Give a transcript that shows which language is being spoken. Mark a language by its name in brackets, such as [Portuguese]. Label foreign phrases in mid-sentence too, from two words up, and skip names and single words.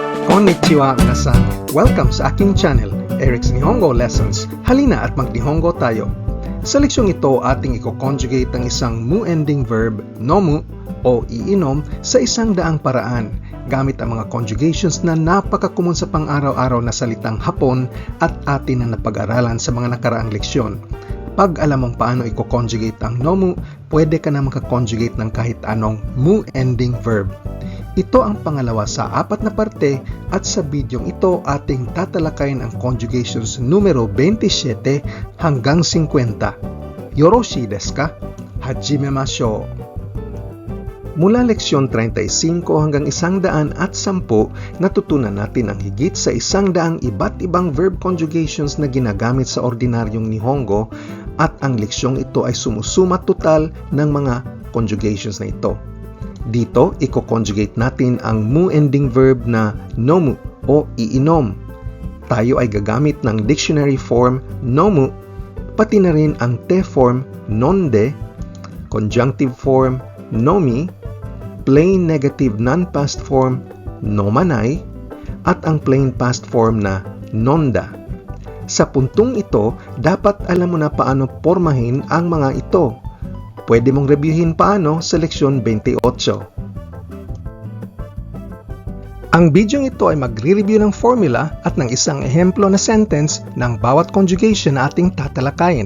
[Japanese] こんにちは皆さん! [Filipino] Welcome sa aking channel, Eric's Nihongo Lessons. Halina at mag-Nihongo tayo. Sa leksyong ito, ating i-conjugate ang isang [English] mu-ending verb, [Filipino] nomu, o iinom, sa isang daang paraan, gamit ang mga conjugations na napaka-common sa pang-araw-araw na salitang Hapon at atin na napag-aralan sa mga nakaraang leksyon. Pag alam mong paano i-conjugate ang nomu, pwede ka na makakonjugate ng kahit anong [English] mu-ending verb. [Filipino] Ito ang pangalawa sa 4 na parte at sa bidyong ito ating tatalakayin ang conjugations numero 27 hanggang 50. [Japanese] よろしいですか？始めましょう! [Filipino] Mula leksyon 35 hanggang 110, natutunan natin ang higit sa 100 iba't ibang [English] verb conjugations [Filipino] na ginagamit sa ordinaryong Nihongo at ang leksyong ito ay sumusuma total ng mga conjugations na ito. Dito, i-conjugate natin ang [English] mu-ending verb [Filipino] na nomu o iinom. Tayo ay gagamit ng [English] dictionary form [Filipino] nomu, pati na rin ang [English] te form [Filipino] nonde, [English] conjunctive form [Filipino] nomi, [English] plain negative non-past form [Filipino] nomanai, at ang [English] plain past form [Filipino] na nonda. Sa puntong ito, dapat alam mo na paano pormahin ang mga ito. Pwede mong reviewin paano sa leksyon 28. Ang bidyong ito ay magre-review ng formula at ng isang ehemplo na sentence ng bawat conjugation na ating tatalakayin.